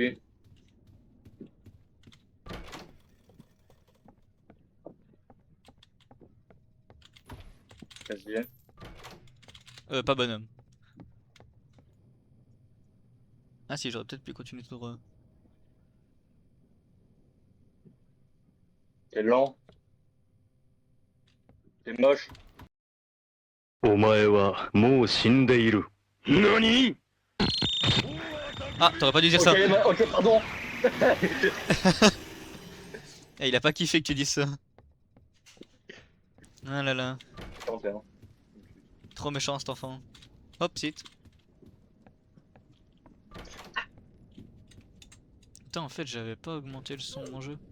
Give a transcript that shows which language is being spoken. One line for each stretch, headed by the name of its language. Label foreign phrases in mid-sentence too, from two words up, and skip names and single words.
French: Oui, quasi. Pas bonhomme. Ah si, j'aurais peut-être pu continuer tout droit. T'es lent, t'es moche.
Japanese: お前はもう死んでいる。何？
French: Ah, t'aurais pas dû dire Ok, ça. ok, pardon. Eh, il a pas kiffé que tu dises ça. Ah là là. 41. Trop méchant cet enfant. Hop, sit. Putain, en fait, j'avais pas augmenté le son de mon jeu.